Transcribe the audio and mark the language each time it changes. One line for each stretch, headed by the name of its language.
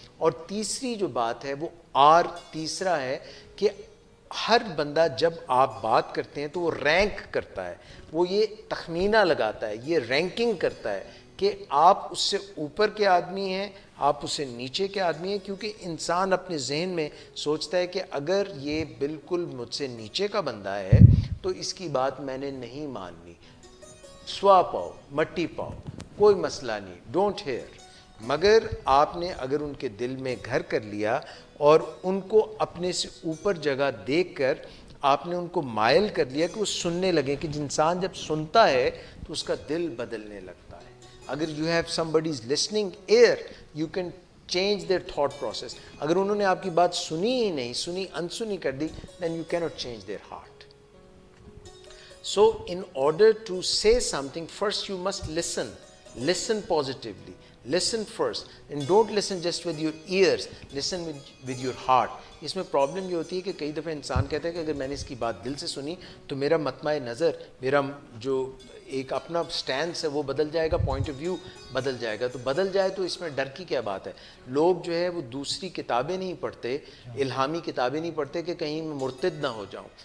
Urdu: اور تیسری جو بات ہے وہ تیسرا ہے کہ ہر بندہ جب آپ بات کرتے ہیں تو وہ رینک کرتا ہے, وہ یہ تخمینہ لگاتا ہے, یہ رینکنگ کرتا ہے کہ آپ اس سے اوپر کے آدمی ہیں, آپ اس سے نیچے کے آدمی ہیں, کیونکہ انسان اپنے ذہن میں سوچتا ہے کہ اگر یہ بالکل مجھ سے نیچے کا بندہ ہے تو اس کی بات میں نے نہیں ماننی, سوا پاؤ مٹی پاؤ کوئی مسئلہ نہیں,
English: Don't hear.
Urdu: مگر آپ نے اگر ان کے دل میں گھر کر لیا اور ان کو اپنے سے اوپر جگہ دیکھ کر آپ نے ان کو مائل کر لیا کہ وہ سننے لگیں, کہ انسان جب سنتا ہے تو اس کا دل بدلنے لگتا ہے.
English: اگر you have somebody is listening ear, you can change their thought process.
Urdu: اگر انہوں نے آپ کی بات سنی ہی نہیں, سنی انسنی کر دی,
English: then you cannot change their heart. So in order to say something, first you must listen positively, listen first, and don't listen just with your ears, listen with your heart.
Urdu: اس میں problem یہ ہوتی ہے کہ کئی دفعہ انسان کہتا ہے کہ اگر میں نے اس کی بات دل سے سنی تو میرا مطمع نظر, میرا جو ایک اپنا سٹینس ہے وہ بدل جائے گا, پوائنٹ آف ویو بدل جائے گا. تو بدل جائے تو اس میں ڈر کی کیا بات ہے. لوگ جو ہے وہ دوسری کتابیں نہیں پڑھتے, الہامی کتابیں نہیں پڑھتے کہ کہیں میں مرتد نہ ہو جاؤں.